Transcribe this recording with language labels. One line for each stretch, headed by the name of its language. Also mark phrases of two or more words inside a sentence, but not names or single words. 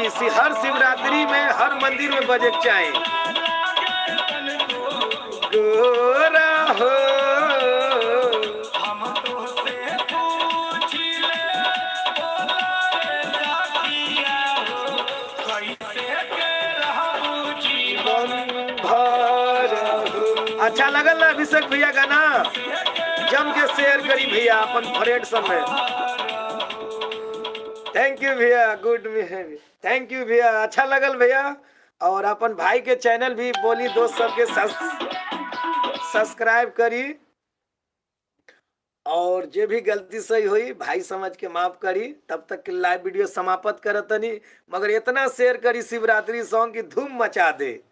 Bhojpuri: हर शिवरात्रि में हर मंदिर में बजे चाहे गोरा हो, अच्छा लगल ना अभिषेक भैया गाना? जम के शेयर करी भैया अपन फ्रेंड सब में।
English: Thank you bhaiya, good behaviour, thank you bhaiya,
Bhojpuri: अच्छा लगल भैया। और अपन भाई के चैनल भी बोली दोस्त सबके सब्सक्राइब करी और जे भी गलती सही हुई भाई समझ के माफ करी। तब तक के लाइव वीडियो समाप्त करत नहीं, मगर इतना शेयर करी शिवरात्रि सॉन्ग की धूम मचा दे।